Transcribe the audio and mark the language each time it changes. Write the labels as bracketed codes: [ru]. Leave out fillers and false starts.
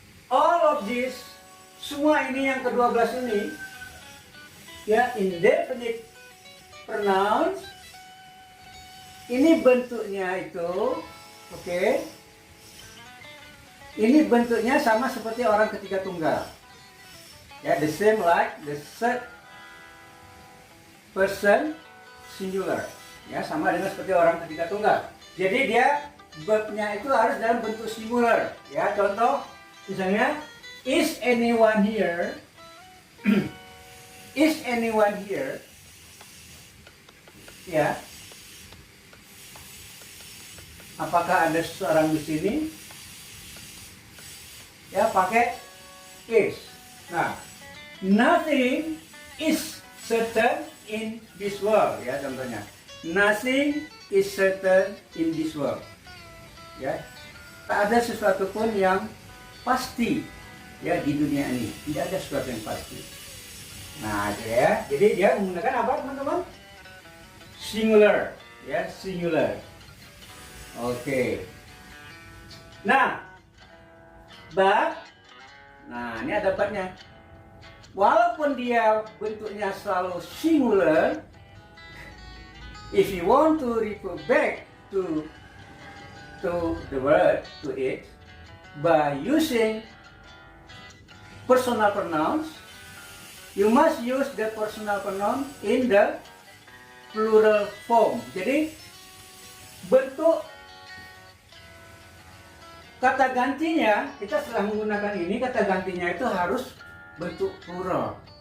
[en] All of this, [id] semua ini yang ke-12 ini, ya, indefinite pronouns. Ini bentuknya itu, oke. Ini bentuknya sama seperti orang ketiga tunggal. [en] Ya, the same like the third person singular. [id] Ya, sama dengan seperti orang ketiga tunggal. Jadi dia verbnya itu harus dalam bentuk singular. Ya, contoh misalnya [en] is anyone here? Is anyone here? Ya. [id] Apakah ada seseorang di sini? Ya, pakai [en] is. Nah, nothing is certain in this world, [id] ya contohnya. [en] Nothing is certain in this world. [id] Ya, tak ada sesuatu pun yang pasti ya di dunia ini. Tidak ada sesuatu yang pasti. Nah, ya. Jadi dia menggunakan apa, teman-teman? Singular, ya, singular. Oke. Nah, but, nah ini ada partnya. Walaupun dia bentuknya selalu singular, [en] if you want to refer back to the word, to it, by using personal pronouns, you must use the personal pronoun in the plural form. [id] Jadi bentuk kata gantinya, kita setelah menggunakan ini, kata gantinya itu harus bentuk plural.